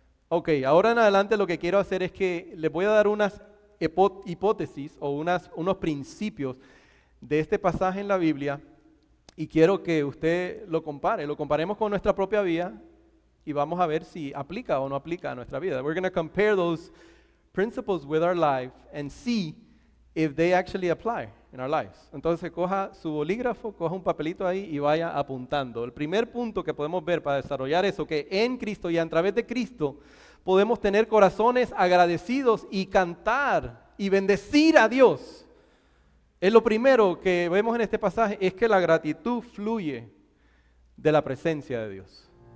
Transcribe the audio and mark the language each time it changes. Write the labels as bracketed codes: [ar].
[es] Ok, ahora en adelante lo que quiero hacer es que les voy a dar unas hipótesis o unos principios de este pasaje en la Biblia y quiero que usted lo comparemos con nuestra propia vida y vamos a ver si aplica o no aplica a nuestra vida. [en] We're going to compare those principles with our life and see if they actually apply in our lives. [es] Entonces coja su bolígrafo, coja un papelito ahí y vaya apuntando. El primer punto que podemos ver para desarrollar eso, que en Cristo y a través de Cristo podemos tener corazones agradecidos y cantar y bendecir a Dios. Es lo primero que vemos en este pasaje, es que la gratitud fluye de la presencia de Dios.